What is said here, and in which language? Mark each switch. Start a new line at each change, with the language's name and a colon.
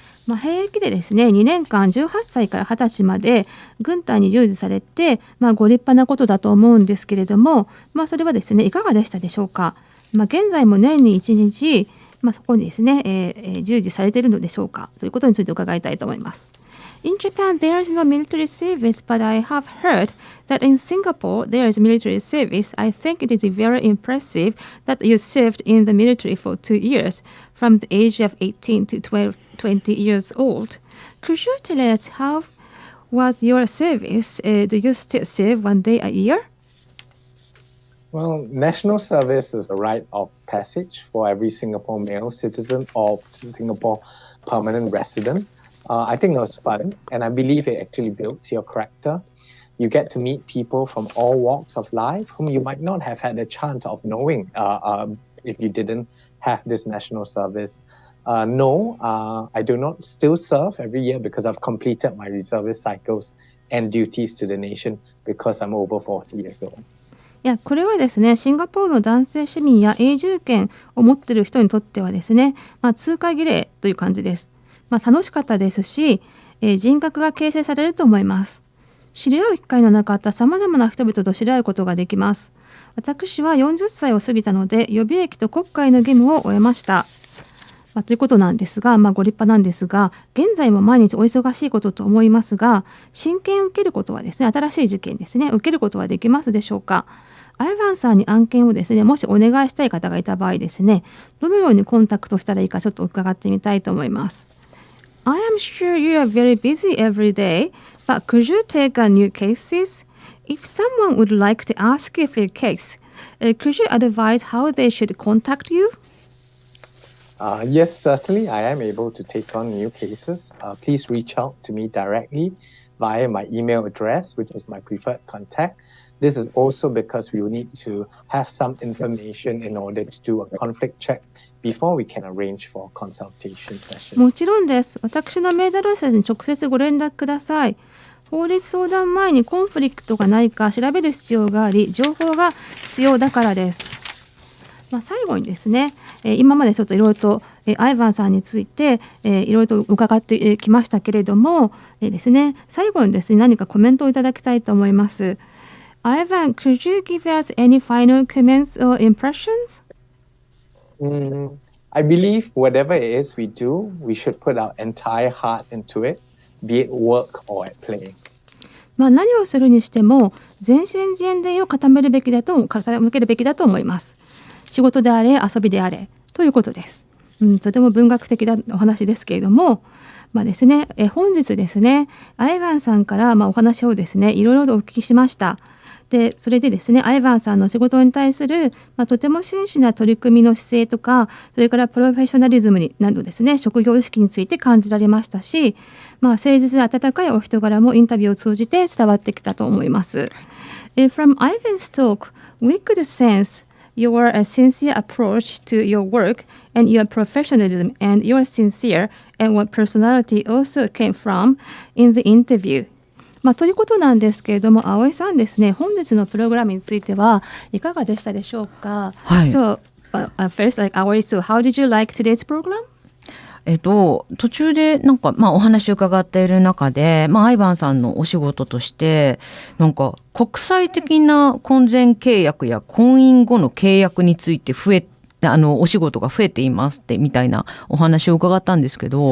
Japanese: 兵役でですね2年間18歳から20歳まで軍隊に従事されて、ご立派なことだと思うんですけれども、それはですねいかがでしたでしょうか。現在も年に1日、そこにですね、従事されているのでしょうかということについて伺いたいと思います。
English: In Japan, there is no military service, but I have heard that in Singapore, there is military service. I think it is very impressive that you served in the military for 2 years, from the age of 18 to 20 years old. Could you tell us how was your service? Do you still serve 1 day a year? Well, national service is a rite of passage for every Singapore male citizen or Singapore permanent resident. I think it was fun, and I believe it actually builds your character. You get to meet people from all walks of life whom you might not have had the chance of knowing if you didn't have this national service. No, I do not still serve every year because I've completed my reservist cycles and duties to the nation because I'm over 40 years old.
Japanese: これはですねシンガポールの男性市民や永住権を持っている人にとってはですね、通過儀礼という感じです。楽しかったですし、人格が形成されると思います。知り合う機会のなかったさまざまな人々と知り合うことができます。私は40歳を過ぎたので予備役と国会の義務を終えました。ということなんですが、ご立派なんですが現在も毎日お忙しいことと思いますが親権を受けることはですね新しい事件ですね受けることはできますでしょうか。アイヴァンさんに案件をですねもしお願いしたい方がいた場合ですねどのようにコンタクトしたらいいかちょっと伺ってみたいと思います。
English: I am sure you are very busy every day, but could you take on new cases? If someone would like to ask you for a case, could you advise how they should contact you? Yes, certainly. I am able to take on new cases. Please reach out to me directly via my email address, which is my preferred contact. This is also because we will need to have some information in order to do a conflict check before we can arrange for a consultation session.
Japanese: もちろんです。私のメールアドレスに直接ご連絡ください。法律相談前にコンフリクトがないか調べる必要があり、情報が必要だからです。最後にですね、今までちょっといろいろとアイヴァンさんについていろいろと伺ってきましたけれども、ですね、最後にですね、何かコメントをいただきたいと思います。
English: Ivan, could you give us any final comments or impressions? I believe whatever it is we do, we should put our entire heart into it, be it work or at play.
Japanese: 何をするにしても全身全霊を傾けるべきだと思います。仕事であれ遊びであれということです。とても文学的なお話ですけれども、ですね、本日ですね、アイヴァンさんからお話をですね、いろいろとお聞きしました。でそれでですねアイヴァンさんの仕事に対する、とても真摯な取り組みの姿勢とかそれからプロフェッショナリズムなどですね職業意識について感じられましたし、誠実で温かいお人柄もインタビューを通じて伝わってきたと思います。
English: From Ivan's talk, we could sense your sincere approach to your work and your professionalism and your sincere and what personality also came from in the interview.
Japanese: ということなんですけれども、葵さんですね、本日のプログラムについてはいかがでしたでしょうか。はい。
English: So, first, Aoi, so how did you like today's program?
Japanese: 途中でなんか、お話を伺っている中で、アイバンさんのお仕事としてなんか国際的な婚前契約や婚姻後の契約についてお仕事が増えていますってみたいなお話を伺ったんですけど、